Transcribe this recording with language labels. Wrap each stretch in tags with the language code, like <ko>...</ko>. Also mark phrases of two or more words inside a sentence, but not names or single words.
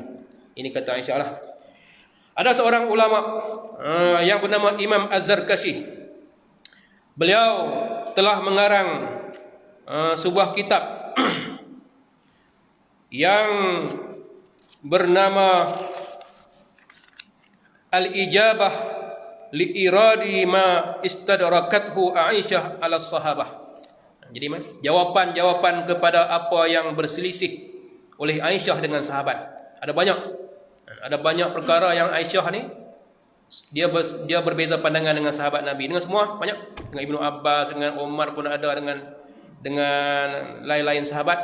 <ms>Ini kata Aisyah lah. Ada seorang ulama yang bernama Imam Az-Zarkashi. Beliau telah mengarang sebuah kitab yang bernama Al-Ijabah li'iradi ma istadrakathu Aisyah ala sahabah. Jadi jawapan-jawapan kepada apa yang berselisih oleh Aisyah dengan sahabat. Ada banyak perkara yang Aisyah ni dia berbeza pandangan dengan sahabat Nabi. Dengan semua banyak, dengan Ibnu Abbas, dengan Umar pun ada, dengan lain-lain sahabat.</ms>